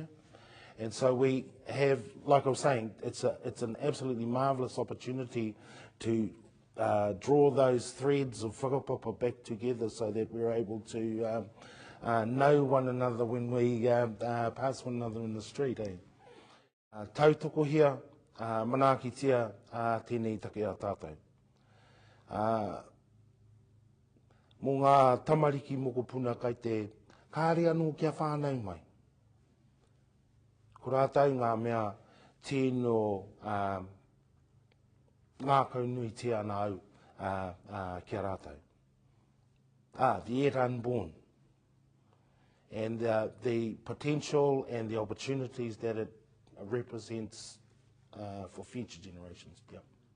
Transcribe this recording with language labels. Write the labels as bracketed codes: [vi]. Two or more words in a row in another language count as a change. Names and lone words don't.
[en] And so we have, like I was saying, it's an absolutely marvellous opportunity to draw those threads of whakapapa back together so that we're able to know one another when we pass one another in the street. [mi] Tautoko hia, manakitia, tēnei take a tātou. Mō ngā tamariki mokopuna kai te kāre anō kia whānau mai. Ko rātou ngā mea tēnō ngā kaunui te ana au kia rātou. [en] The yet unborn. And the potential and the opportunities that it represents for future generations. Yeah.